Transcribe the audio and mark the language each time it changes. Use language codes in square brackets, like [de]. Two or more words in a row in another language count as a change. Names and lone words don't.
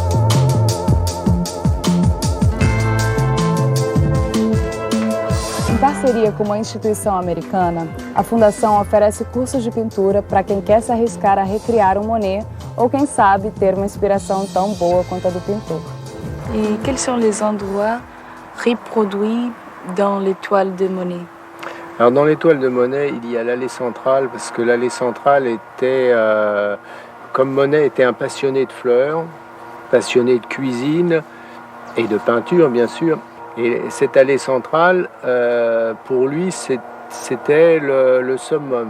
[pt] Em parceria com uma instituição americana, a Fundação oferece cursos de pintura para quem quer se arriscar a recriar um Monet ou, quem sabe, ter uma inspiração tão boa quanto a do pintor. E quais são os [fr] endroits reproduits dans les toiles de Monet? Alors dans les toiles de Monet, il y a l'allée centrale, parce que l'allée centrale était, comme Monet était un passionné de fleurs, passionné de cuisine et de peinture bien sûr, et cette allée centrale, pour lui, c'était le summum.